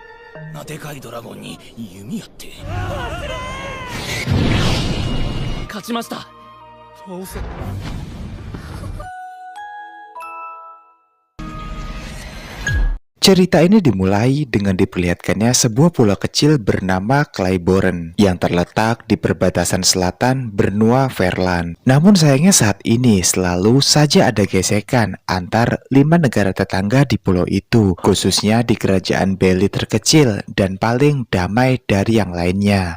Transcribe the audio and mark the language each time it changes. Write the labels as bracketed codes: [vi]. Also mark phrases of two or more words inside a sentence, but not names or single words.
[ja] なでかいドラゴンに弓矢って。勝ちました。ファオセ。 [id] Cerita ini dimulai dengan diperlihatkannya sebuah pulau kecil bernama Claybourne yang terletak di perbatasan selatan benua Verlan. Namun sayangnya saat ini selalu saja ada gesekan antar 5 negara tetangga di pulau itu, khususnya di kerajaan Beli terkecil dan paling damai dari yang lainnya.